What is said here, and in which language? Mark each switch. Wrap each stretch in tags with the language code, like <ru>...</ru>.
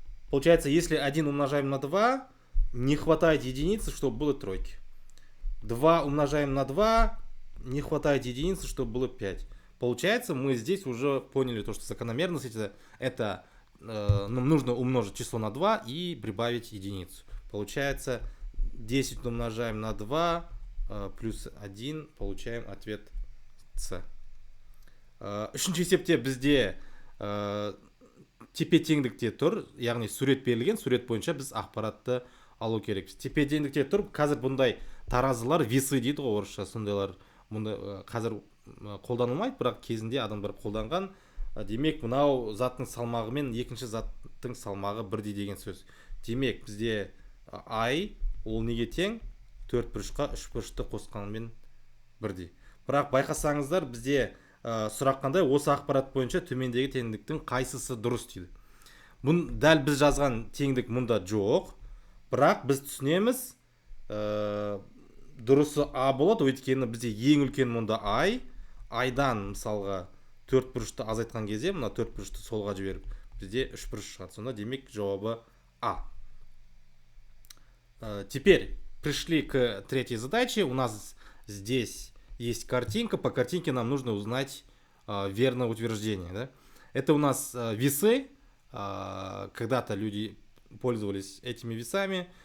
<ru>Получается, если 1 умножаем на 2, не хватает единицы, чтобы было тройки. 2 умножаем на 2, не хватает единицы, чтобы было 5. Получается, мы здесь уже поняли то, что закономерность это нам нужно умножить число на 2 и прибавить единицу. Получается, 10 умножаем на 2 плюс 1, получаем ответ С.</ru> <kk>Үшінші есепте бізде тепе теңдікте тұр, яғни сурет берілген, сурет бойынша біз ақпаратты алу керекпіз. Тепе теңдікте тұр, қазір бұндай таразылар весы дейді ғой орысша, сондайлар қазір қолданылмайды, бірақ кезінде адамдар қолданған. Демек, мынау заттың салмағы мен екінші заттың салмағы бірдей деген сөз. Демек, бізде ай ол неге тең? 4 бұрышқа 3 бұрышты қосқанмен бірдей. Бірақ байқасаңыздар, бізде сұрақ қандай, осы ақпарат бойынша төмендегі теңдіктің қайсысы дұрыс дейді. Дәл біз жазған теңдік мұнда жоқ, бірақ біз түсінеміз, дұрысы А болады, өйткені бізде ең үлкен мұнда ай, айдан мысалға 4 бұрышты азайтқан кезде, мына 4 бұрышты солға жіберіп, бізде 3 бұрыш шығады. Сонда демек жауабы А.</kk> <ru>Теперь пришли к третьей задаче. У нас здесь есть картинка. По картинке нам нужно узнать верное утверждение. Да? Это у нас весы. Когда-то люди пользовались этими весами.</ru>